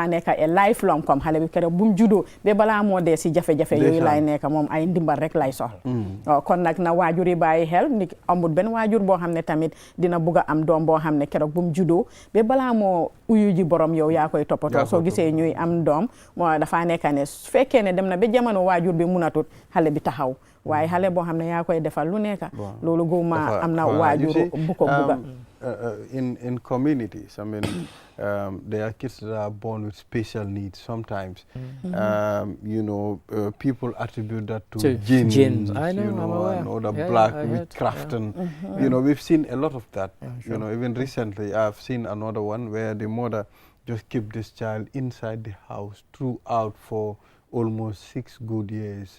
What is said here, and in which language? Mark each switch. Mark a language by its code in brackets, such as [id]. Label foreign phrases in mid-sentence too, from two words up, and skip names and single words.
[wo] nekk ay lifelong comme xale bi keroog bu mu juddoo ba balaa moo dee si jafe-jafe yooyu lay nekk moom ay ndimbal rek lay soxla kon nag na waajur yi bàyyi xel ni amul benn waajur boo xam ne tamit dina bugg a am doom boo xam ne keroog bu mu juddoo ba balaa moo uyu ji borom yow yaa koy toppatoo soo gisee ñuy am doom moo dafa nekk ne su fekkee ne dem na ba jamono waajur bi munatut xale bi taxaw waaye xale boo xam ne yaa koy defal lu nekk loolu guma am na waajur bu ko bugga [en] in communities, I mean, there are kids that are born with special needs sometimes. People attribute that to jinns, I know, I'm aware. and the black witchcraft, and we've seen a lot of that. Even recently, I've seen another one where the mother just kept this child inside the house throughout for almost 6 good years.